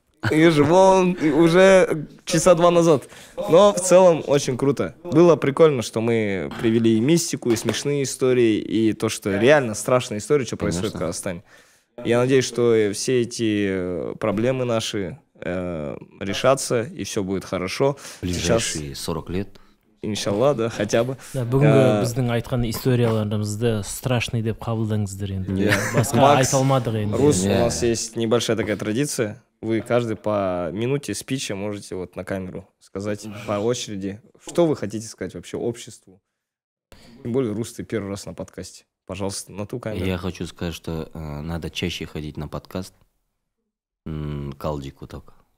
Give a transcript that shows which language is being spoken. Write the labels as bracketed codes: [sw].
[ru] И вон уже часа 2 назад. Но в целом очень круто. Было прикольно, что мы привели и мистику, и смешные истории, и то, что реально страшная история, что происходит в Казахстане. Я надеюсь, что все эти проблемы наши решатся, и все будет хорошо. Ближайшие 40 лет. Иншалла, да, хотя бы. [kk] Да, бүгінгі біздің айтқан историяларымызды страшный деп қабылдаңыздар енді. Басқа айта алмадық енді. [ru] Рус, у нас есть небольшая такая традиция. Вы каждый по минуте спича можете вот на камеру сказать по очереди, что вы хотите сказать вообще обществу. Тем более, Рус, ты первый раз на подкасте. Пожалуйста, на ту камеру. Я хочу сказать, что надо чаще ходить на подкаст. Калдику только.